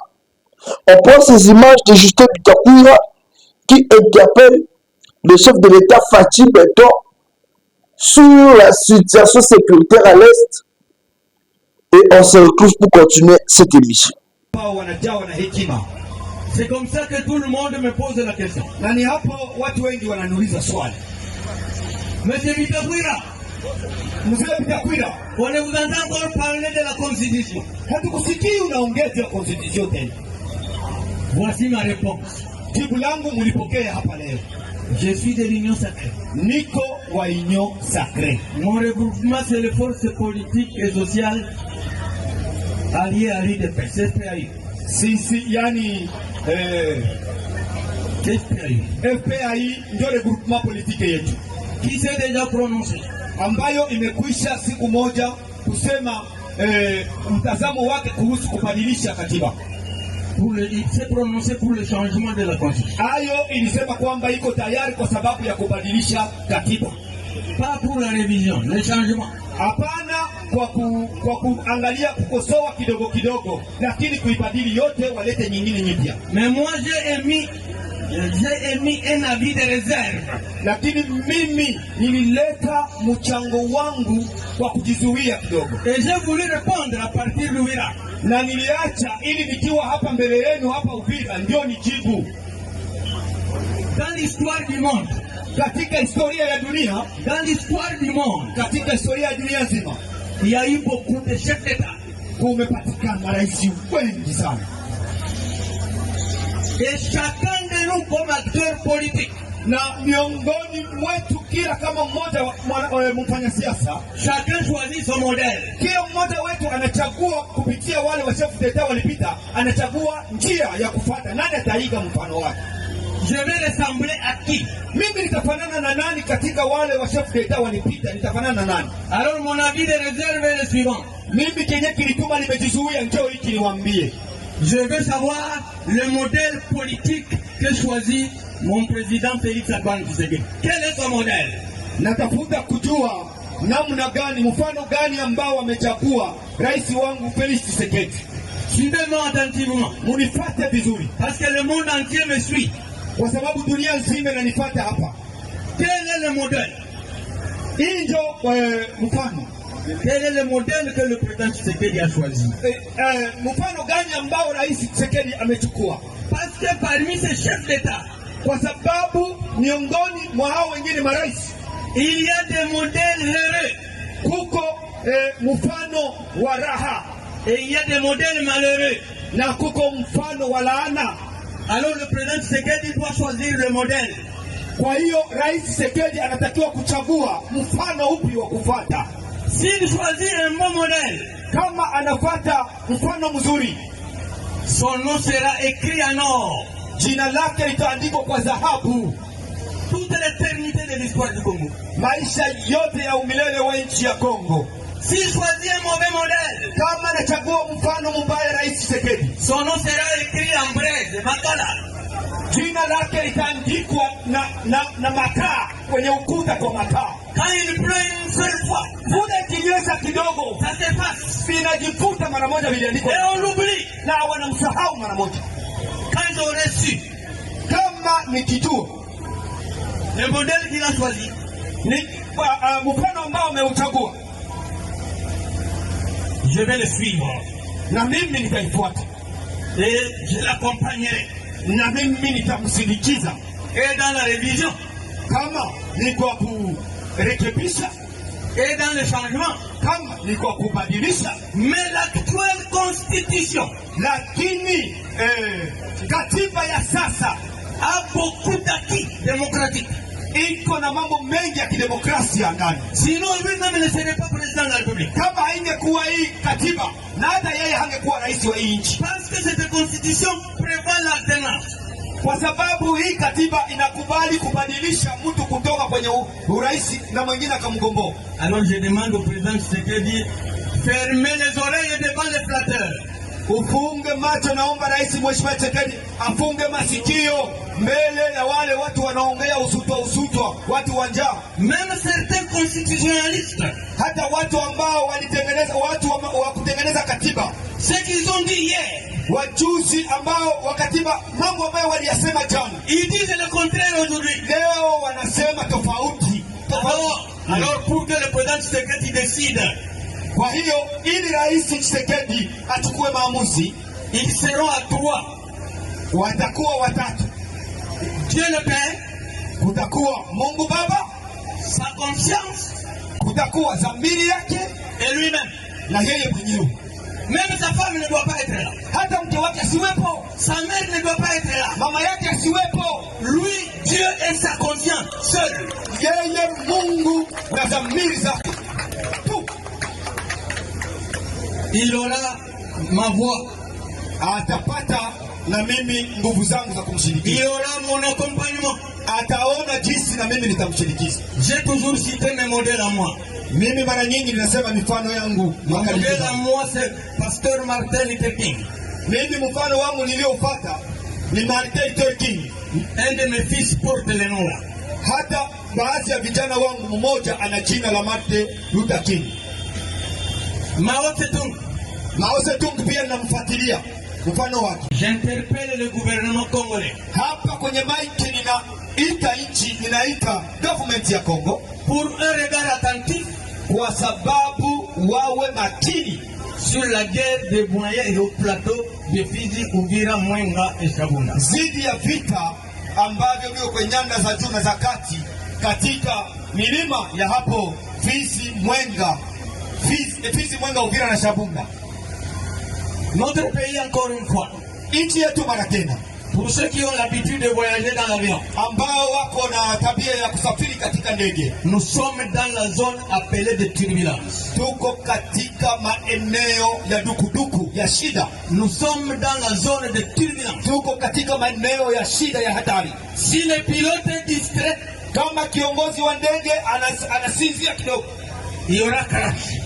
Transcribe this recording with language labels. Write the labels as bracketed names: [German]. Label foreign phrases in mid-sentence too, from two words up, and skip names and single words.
[French] On prend ces images de Justin Bitakoura qui interpelle le chef de l'État Fatih Beton sur la situation sécuritaire à l'Est. Et on se retrouve pour continuer cette émission. C'est comme ça que tout le monde me pose la question. [Swahili] Nani hapo watu wengi wananiuliza swali. [French] Monsieur Bitakwira, on ne vous entend encore parler de la Constitution. [Swahili] Hatukusikii unaongea juu ya Constitution tena. [French] Voici ma réponse. [Swahili] Jibu langu mlipokea hapa leo. [French] Je suis de l'Union Sacrée. [Swahili] Niko wa Union Sacrée. [French] Mon regroupement c'est les forces politiques et sociales alliées à l'UDPS, FPAI. [Swahili] Sisi yani FPAI ndio regroupement politique yetu. [French] Qui s'est déjà prononcé, [Swahili] ambayo imekwisha siku moja kusema mtazamo wake kuhusu kubadilisha katiba. [French] Il s'est prononcé pour le changement de la constitution. [Swahili] Ayo ilisema kwamba iko tayari kwa sababu ya kubadilisha katiba. [French] Pas pour la révision, le changement. [Swahili] Hapana kwa kuangalia kukosoa kidogo kidogo, lakini kuibadili yote walete nyingine nyipya. [French] Mais moi j'ai émis un avis de réserve. [Swahili] Lakini mimi nilileta mchango wangu kwa kujizuia kidogo. [French] Et j'ai voulu répondre à partir de Uvira. [Swahili] Na niliacha ili nikiwa hapa mbele yenu hapa Uvira ndio nijibu. [French] Dans l'histoire du monde, [Swahili] katika historia ya dunia, [French] dans l'histoire du monde, [Swahili] katika historia ya dunia nzima, [French] il y a eu beaucoup de chefs d'État. [Swahili] Kumepatikana marais wengi sana. [French] Et chacun de nous comme acteur politique, [Swahili] na miongoni mwetu kila kama mmoja mfanya siasa, [French] chacun choisit son modèle. [Swahili] Kila mmoja wetu anachagua kupitia wale wa [French] chef d'État [Swahili] walipita, anachagua njia ya kufuata. Nani ataiga mfano wake? [French] Je vais ressembler à qui? [Swahili] Mimi nitafanana na nani katika wale wa [French] chef d'État [Swahili] walipita? Nitafanana na nani? [French] Alors mon avis de réserve est le suivant. [Swahili] Mimi kenye kilituma nimejizuia njoo hiki niwaambie. [French] Je veux savoir le modèle politique que choisit mon président Félix Antoine Tshisekedi. Quel est son modèle? [Swahili] Natafuta kujua namna gani, mfano gani ambao amechagua rais wangu Félix Tshisekedi. [French] Suivez-moi attentivement. [Swahili] Munifate vizuri. [French] Parce que le monde entier me suit. [Swahili] Kwa sababu dunia nzima inanifuata hapa. [French] Quel est le modèle? [Swahili] Injo mfano. [French] Quel est le modèle que le président Tshisekedi a choisi? [Swahili] Mfano gani ambao rais Tshisekedi amechukua? [French] Parce que parmi ces chefs d'État, [Swahili] kwa sababu miongoni mwa hao wengine marais, [French] il y a des modèles heureux. [Swahili] Kuko mfano wa raha. [French] Et il y a des modèles malheureux. [Swahili] Na kuko mfano wa laana. [French] Alors le président Tshisekedi doit choisir le modèle. [Swahili] Kwa hiyo rais Tshisekedi anatakiwa kuchagua mfano upi wa kufuata. [French] S'il choisit un bon modèle, [Swahili] kama anafuata mfano mzuri, [French] son nom sera écrit en or. [Swahili] Jina lake litaandikwa kwa dhahabu. [French] Toute l'éternité de l'histoire du Congo. [Swahili] Maisha yote ya umilele wa nchi ya Kongo. [French] S'il choisit un mauvais modèle, [Swahili] kama anachagua mfano mbaya rais Tshisekedi, [French] son nom sera écrit en braise, [Swahili] makala. Jina lake litaandikwa na makaa kwenye ukuta kwa makaa. [French] Quand il pleut une seule fois, [Swahili] mvua ikinyesha kidogo, [French] ça s'efface, [Swahili] vinajifuta mara moja viliandikwa. [French] Et on l'oublie, [Swahili] na wanamsahau mara moja. [French] Quand j'aurais su, [Swahili] kama nikijua [French] le modèle qu'il a choisi, [Swahili] ni mfano ambao ameuchagua, [French] je vais le suivre. [Swahili] Na mimi nitaifuata. [French] Et je l'accompagnerai. [Swahili] Na mimi nitamsindikiza. [French] Et dans la révision, [Swahili] kama ni kwa kurekebisha, [French] et dans le changement, [Swahili] kama ni kwa kubadilisha. [French] Mais l'actuelle constitution, [Swahili] lakini katiba ya sasa [French] a beaucoup d'acquis démocratiques. [Swahili] Iko na mambo mengi ya kidemokrasia ndani. [French] Sinon lui-même ne serait pas président de la République. [Swahili] Kama haingekuwa hii katiba, na hata yeye hangekuwa rais wa nchi. [French] Parce que cette constitution prévoit l'alternance. [Swahili] kwa sababu hii katiba inakubali kubadilisha mtu kutoka kwenye urais na mwingine akamgomboa. [French] Alors je demande au président Tshisekedi, fermez les oreilles devant les flatteurs. [Swahili] Ufunge macho, naomba rais Mheshimiwa Tshisekedi afunge masikio mbele ya wale watu wanaongea usutwa, watu wa njaa. [French] Même certains constitutionnalistes, [Swahili] hata watu ambao walitengeneza wa kutengeneza katiba, [French] ce qu'ils ont dit hier, [Swahili] wajuzi ambao wa katiba, mambo ambayo waliyasema jana, [French] ils disent le contraire aujourd'hui. [Swahili] Leo wanasema tofauti. [French] Alors pour que le président Tshisekedi décide, [Swahili] kwa hiyo ili rais Tshisekedi achukue maamuzi, [French] ils seront à 3. [Swahili] Watakuwa watatu. [French] Dieu le Père, [Swahili] kutakuwa Mungu Baba, [French] sa conscience, [Swahili] kutakuwa dhamiri yake, [French] et lui-même, [Swahili] na yeye mwenyewe. [French] Même sa femme ne doit pas être là. [Swahili] Hata mke wake asiwepo. [French] Sa mère ne doit pas être là. [Swahili] Mama yake asiwepo. [French] Lui, Dieu et sa conscience, seul. [Swahili] Yeye Mungu na dhamiri zake. [French] Il aura ma voix. [Swahili] Atapata na mimi nguvu zangu za kumshirikisha. [French] Il aura mon accompagnement. [Swahili] Ataona jinsi na mimi nitamshirikisha. [French] J'ai toujours cité mes modèles à moi. [Swahili] Mimi mara nyingi ninasema mifano yangu. [French] Mon modèle à moi c'est Pasteur Martin Luther King. [Swahili] Mimi mfano wangu niliofuata ni Martin Luther King. [French] Un de mes fils porte le nom là. [Swahili] Hata baadhi ya vijana wangu mmoja ana jina la Martin Luther King. Mao Zedong. Mao Zedong pia namfuatilia mfano wake. [French] J'interpelle le gouvernement congolais. [Swahili] Hapa kwenye mic ninaita nchi, ninaita government ya Kongo [French] pour un regard attentif, [Swahili] kwa sababu wawe makini [French] sur la guerre des moyens et au plateau de Fizi, Uvira, Mwenga et Shabunda. [Swahili] Zidi ya vita ambavyo viko kwenye nyanda za juu na za kati katika milima ya hapo Fizi, Mwenga, Uvira na Shabunda. [French] Notre pays encore une fois. [Swahili] Nchi yetu mara tena. [French] Pour ceux qui ont l'habitude de voyager dans l'avion, [Swahili] ambao wako na tabia ya kusafiri katika ndege, [French] nous sommes dans la zone appelée de turbulence. [Swahili] Tuko katika maeneo ya dukuduku ya shida. [French] Nous sommes dans la zone de turbulence. [Swahili] Tuko katika maeneo ya shida ya hatari. [French] Si le pilote est distrait, [Swahili] kama kiongozi wa ndege anasinzia kidogo, [French] il y aura crash.